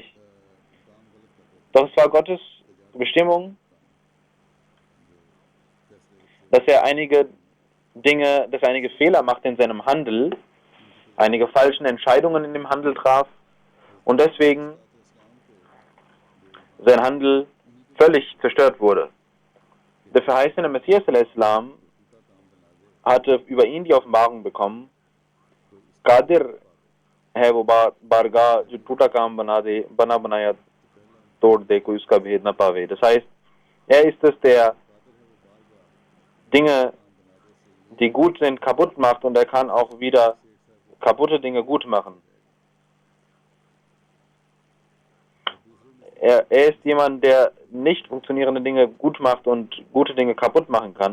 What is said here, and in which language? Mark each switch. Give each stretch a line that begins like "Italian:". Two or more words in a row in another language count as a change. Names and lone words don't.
German: Doch es war Gottes Bestimmung, dass er einige Fehler machte in seinem Handel, einige falschen Entscheidungen in dem Handel traf und deswegen sein Handel völlig zerstört wurde. Der verheißene Messias al-Islam hatte über ihn die Offenbarung bekommen,
Urdu: قادر ہے وہ بارگاہ جو ٹوٹا کام بنا بنایا توڑ دے کوئی اسکا بھید نہ پاوے.
German: Das heißt, er ist es, der Dinge, die gut sind, kaputt macht und er kann auch wieder kaputte Dinge gut machen. Er ist jemand, der nicht funktionierende Dinge gut macht und gute Dinge kaputt machen kann.